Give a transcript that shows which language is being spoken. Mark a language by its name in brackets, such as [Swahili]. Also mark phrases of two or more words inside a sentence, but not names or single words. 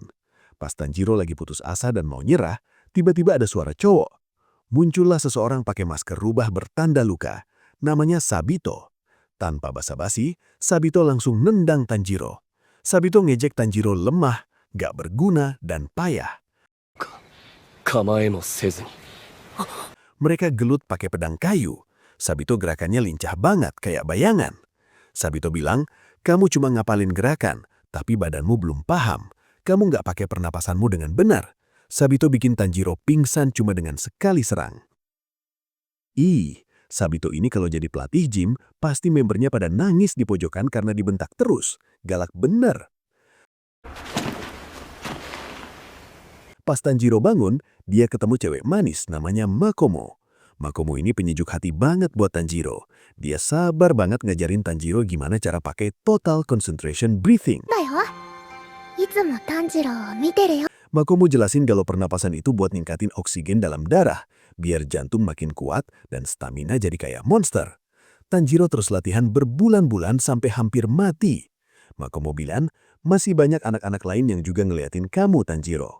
[Indonesian] Pas Tanjiro lagi putus asa dan mau nyerah, tiba-tiba ada suara cowok. Muncullah seseorang pakai masker rubah bertanda luka. Namanya Sabito. Tanpa basa-basi, Sabito langsung nendang Tanjiro. Sabito ngejek Tanjiro lemah, gak berguna, dan payah. [Japanese] 構えもせずに [Indonesian] Mereka gelut pakai pedang kayu. Sabito gerakannya lincah banget, kayak bayangan. Sabito bilang, kamu cuma ngapalin gerakan, tapi badanmu belum paham. Kamu nggak pakai pernapasanmu dengan benar. Sabito bikin Tanjiro pingsan cuma dengan sekali serang. Sabito ini kalau jadi pelatih gym, pasti membernya pada nangis di pojokan karena dibentak terus. Galak bener. Pas Tanjiro bangun, dia ketemu cewek manis namanya Makomo. Makomo ini penyejuk hati banget buat Tanjiro. Dia sabar banget ngajarin Tanjiro gimana cara pakai [English] total concentration breathing. [Japanese] だよ。いつも炭治郎を見てるよ。 [Indonesian] Makomo jelasin kalau pernapasan itu buat ningkatin oksigen dalam darah, biar jantung makin kuat dan stamina jadi kayak monster. Tanjiro terus latihan berbulan-bulan sampai hampir mati. Makomo bilang, masih banyak anak-anak lain yang juga ngeliatin kamu, Tanjiro.